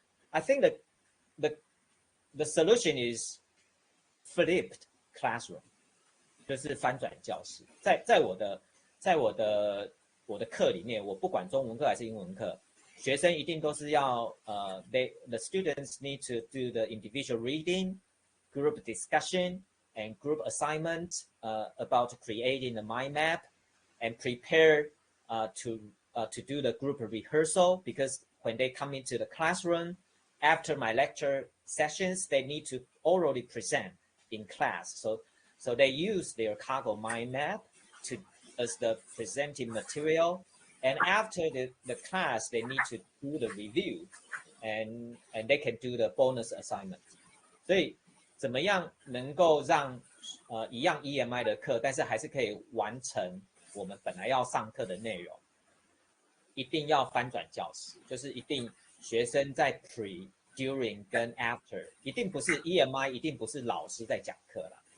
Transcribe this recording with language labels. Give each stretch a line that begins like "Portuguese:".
English: I think that the solution is flipped classroom，
Chinese: 就是翻转教室。在我的课里面，我不管中文课还是英文课。学生一定都是要
English: the students need to do the individual reading, group discussion, and group assignment about creating the mind map, and prepare to do the group rehearsal, because when they come into the classroom after my lecture sessions, they need to orally present in class. So they use their cargo mind map as the presenting material. And after the class, they need to do the review, and they can do the bonus assignment.
Chinese: 所以怎么样能够让一样 EMI 的课，但是还是可以完成我们本来要上课的内容？一定要翻转教室，就是一定学生在 pre、during 跟 after， 一定不是 EMI， 一定不是老师在讲课啦。